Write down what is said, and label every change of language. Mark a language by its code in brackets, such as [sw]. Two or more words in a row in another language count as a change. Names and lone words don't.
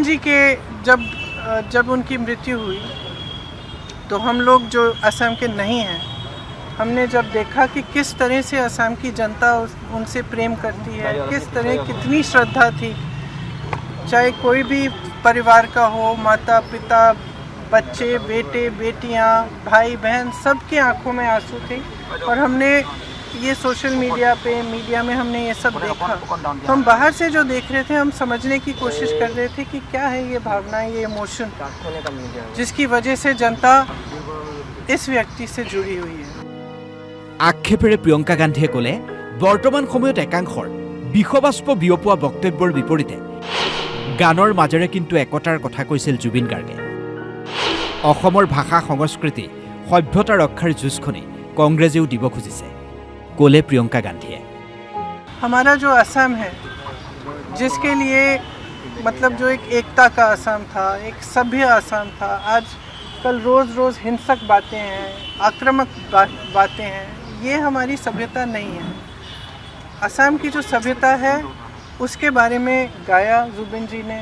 [hi] जी के जब उनकी मृत्यु हुई तो हम लोग जो असम के नहीं हैं, हमने जब देखा कि किस तरह से असम की जनता उनसे प्रेम करती है, किस तरह कितनी श्रद्धा थी, चाहे कोई भी परिवार का हो, माता पिता बच्चे बेटे बेटियां भाई बहन, सबके आंखों में आंसू थे। और हमने ये [en] social media [hi] में हमने ये सब देखा, तो हम बाहर से जो देख रहे थे, हम समझने की कोशिश कर रहे थे कि क्या है ये भावना, ये इमोशन जिसकी वजह से जनता इस व्यक्ति से जुड़ी हुई है। [as] আক্ষেপেৰে প্ৰিয়ংকা গান্ধীয়ে ক'লে, বৰ্তমান সময়ত একাংশৰ বিষবাষ্প বিয়পোৱা বক্তব্যৰ বিপৰীতে গানৰ মাজেৰে কিন্তু একতাৰ কথা কৈছিল জুবিন গাৰ্গে। অসমৰ ভাষা সংস্কৃতি সভ্যতা ৰক্ষাৰ যুঁজখনি কংগ্ৰেছেও দিব খুজিছে, ক'লে প্ৰিয়ংকা গান্ধীয়ে। [hi] हमारा जो असम है, जिसके लिए मतलब जो एक एकता का असम था, एक सभ्य असम था, आज कल रोज़ हिंसक बातें हैं, आक्रामक बातें हैं, ये हमारी सभ्यता नहीं है। असम की जो सभ्यता है उसके बारे में गाया जुबिन जी ने।